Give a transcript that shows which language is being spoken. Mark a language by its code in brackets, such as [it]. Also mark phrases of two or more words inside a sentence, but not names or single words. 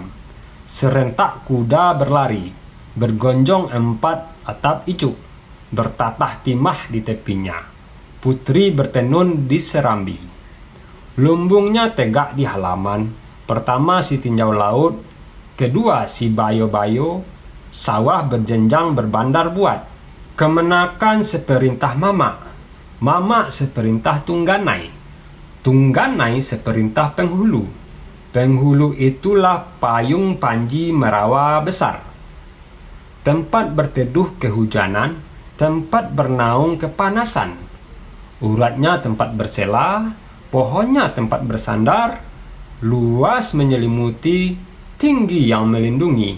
[id] Serentak kuda berlari, bergonjong 4 atap icuk. Bertatah timah di tepinya. Putri bertenun di serambi. Lumbungnya tegak di halaman. Pertama si tinjau laut, kedua si bayo-bayo, sawah berjenjang berbandar buat. Kemenakan seperintah mama, mama seperintah tungganai, tungganai seperintah penghulu. Penghulu itulah payung panji merawa besar. Tempat berteduh kehujanan, tempat bernaung kepanasan. Uratnya tempat bersela, pohonnya tempat bersandar, luas menyelimuti, tinggi yang melindungi.